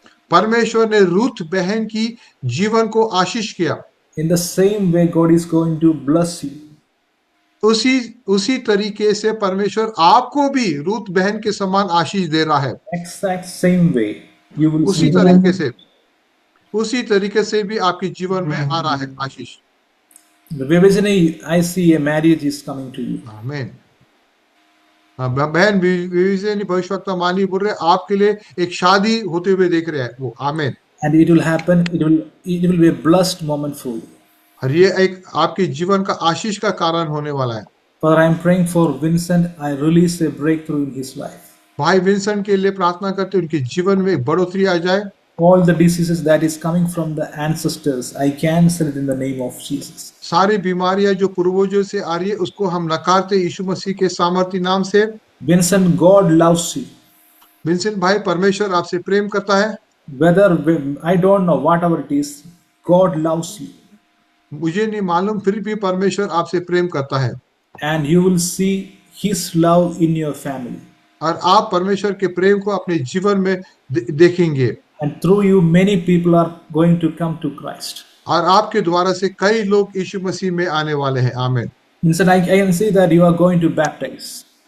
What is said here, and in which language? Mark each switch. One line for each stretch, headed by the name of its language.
Hindi: परमेश्वर ने रूथ बहन की जीवन को आशीष किया।
English: In the same way, God is going to bless you.
Hindi: उसी तरीके से परमेश्वर आपको भी रूथ बहन के समान आशीष दे रहा है।
English: Exact same way. You will
Hindi: उसी
English: see.
Hindi: तरीके से भी आपके जीवन में आ रहा है आशीष।
English: Vivesini, I see a marriage is coming to you.
Hindi: आमीन। बहन विवेचनी भविष्यवक्ता मानी बोल रहे, आपके लिए एक शादी होते हुए देख रहे हैं वो। आमीन।
English: And it will happen. It will be a blessed moment for you.
Hindi: और ये एक आपके जीवन का आशीष का कारण होने वाला है।
English: Father, I am praying for Vincent. I release a breakthrough in his life.
Hindi: भाई विंसेंट के लिए प्रार्थना करते हैं, उनके जीवन में एक बढ़ोतरी आ जाए।
English: All the diseases that is coming from the ancestors, I cancel it in the name of Jesus.
Hindi: सारी बीमारियां जो पूर्वजों से आ रही है, उसको हम नकारते यीशु मसीह के सामर्थी नाम से।
English: Vincent, God loves you.
Hindi: Vincent भाई, परमेश्वर आपसे प्रेम करता है।
English: Whether I don't know, whatever it is, God loves you.
Hindi: मुझे नहीं मालूम, फिर भी परमेश्वर आपसे प्रेम करता है।
English: And you will see His love in your family.
Hindi: और आप परमेश्वर के प्रेम को अपने जीवन में देखेंगे।
English: And through you, many people are going to come to Christ.
Hindi: और आपके द्वारा से कई लोग यीशु मसीह में आने वाले हैं। आमीन।
English: Instead, I can see that you are going to baptize.